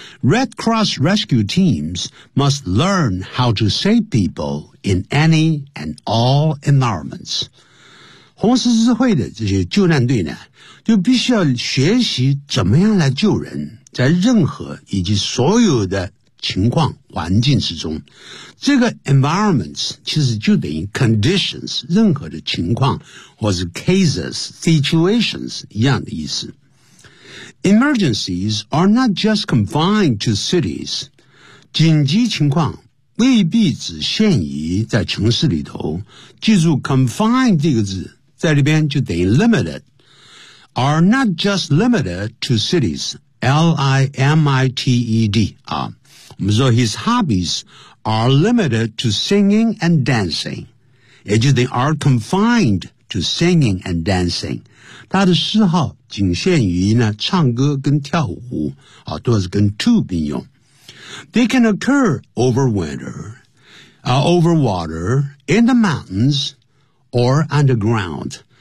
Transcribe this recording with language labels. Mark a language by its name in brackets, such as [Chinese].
[English] Red Cross Rescue Teams must learn how to save people in any and all environments. [Chinese] 红十字会的这些救难队呢，就必须要学习怎么样来救人，在任何以及所有的情况环境之中。这个 environments 其实就等于 conditions, 任何的情况，或是 cases, situations 一样的意思。 [English] Emergencies are not just confined to cities. [Chinese] 紧急情况未必只限于在城市里头。记住 confined 这个字在里边就等于 limited. [English] Are not just limited to cities. L-I-M-I-T-E-D.、 [Chinese] 啊、我们说 [English] his hobbies are limited to singing and dancing. [Chinese] 也就是 [English] they are confined to singing and dancing. [Chinese] 他的嗜好仅限于呢唱歌跟跳舞啊，都是跟 to 并用。 [English] They can occur over winter, over water, in the mountains, or underground.